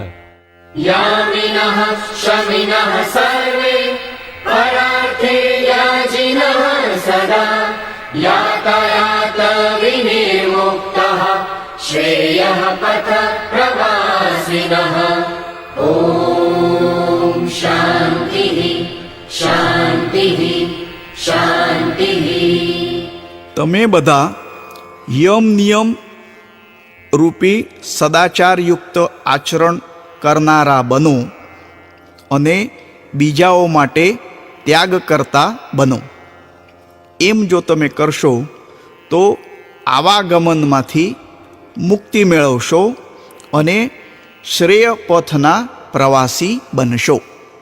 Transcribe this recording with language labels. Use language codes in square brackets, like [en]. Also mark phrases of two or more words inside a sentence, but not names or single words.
[sa] यामिनः शमिनः सर्वे परार्थे याजिनः सदा यातायात विनिर्मुक्तः श्रेयः पथ प्रवासिनः. ॐ शान्तिः शान्तिः शान्तिः. [gu] તમે બધા યમ નિયમ રૂપી સદાચારયુક્ત આચરણ કરનારા બનો અને બીજાઓ માટે ત્યાગ કરતા બનો. એમ જો તમે કરશો તો આવાગમનમાંથી મુક્તિ મેળવશો અને શ્રેય પથના પ્રવાસી બનશો.